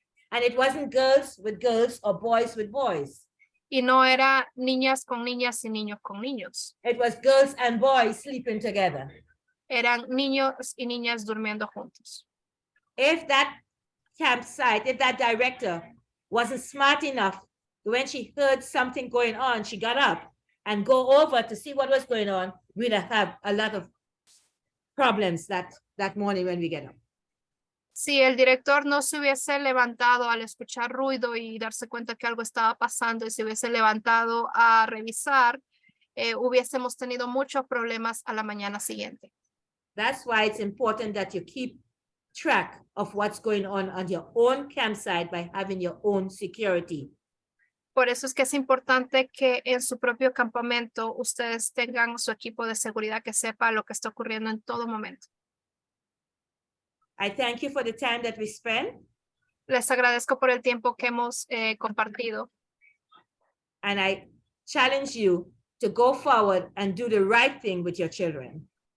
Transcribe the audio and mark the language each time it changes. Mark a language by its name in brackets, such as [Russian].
[English] And it wasn't girls with girls or boys with boys. [Spanish] Y no era niñas con niñas y niños con niños. [English] It was girls and boys sleeping together. [Spanish] Eran niños y niñas durmiendo juntos. [English] If that campsite, if that director wasn't smart enough, when she heard something going on, she got up and go over to see what was going on, we'd have a lot of problems that morning when we get up. [Spanish] Si el director no se hubiese levantado al escuchar ruido y darse cuenta que algo estaba pasando y se hubiese levantado a revisar, hubiésemos tenido muchos problemas a la mañana siguiente. [English] That's why it's important that you keep track of what's going on your own campsite by having your own security. [Spanish] Por eso es que es importante que en su propio campamento ustedes tengan su equipo de seguridad que sepa lo que está ocurriendo en todo momento. [English] I thank you for the time that we spent, [Spanish] Les agradezco por el tiempo que hemos compartido [English] and I challenge you to go forward and do the right thing with your children.